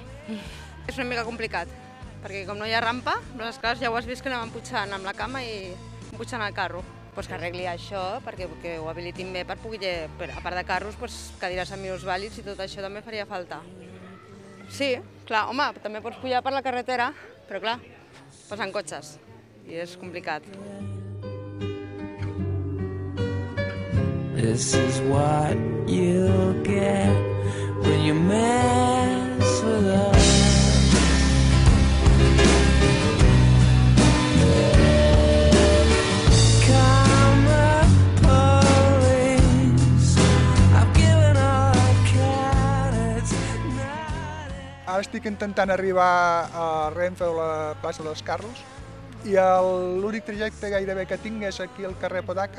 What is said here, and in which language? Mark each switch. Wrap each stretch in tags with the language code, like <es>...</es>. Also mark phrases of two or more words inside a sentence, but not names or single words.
<ca>És una mica complicat, perquè com no hi ha rampa, les escales ja ho has vist que anaven pujant amb la cama i pujant el carro. Pues que arregli això perquè ho habilitin bé per poder, a part de carros, cadires amb minusvàlids i tot això també faria falta. Sí, clar, home, també pots pujar per la carretera, però clar, passen cotxes i és complicat.</ca> <en>This is what you get when you mess with us.</en> <ca>Ara estic intentant arribar a Renfe o la plaça dels Carros i l'únic trajecte gairebé que tinc és aquí al carrer Podaca.</ca>